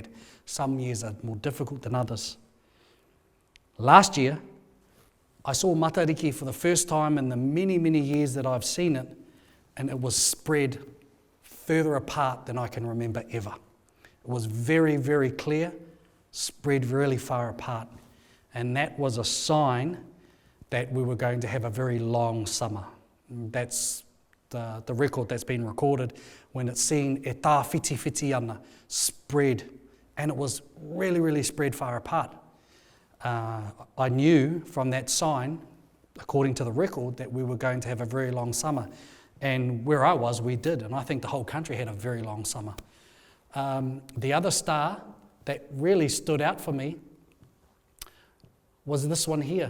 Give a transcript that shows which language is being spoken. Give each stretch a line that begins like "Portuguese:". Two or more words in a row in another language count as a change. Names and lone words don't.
English: Some years are more difficult than others. Last year, I saw Matariki for the first time in the many, many years that I've seen it, and it was spread further apart than I can remember ever. It was very, very clear, spread really far apart, and that was a sign that we were going to have a very long summer. That's the record that's been recorded when it's seen
Māori: e tā whiti whiti ana,
English: spread, and it was really, really spread far apart. I knew from that sign, according to the record, that we were going to have a very long summer. And where I was, we did, and I think the whole country had a very long summer. The other star that really stood out for me was this one here.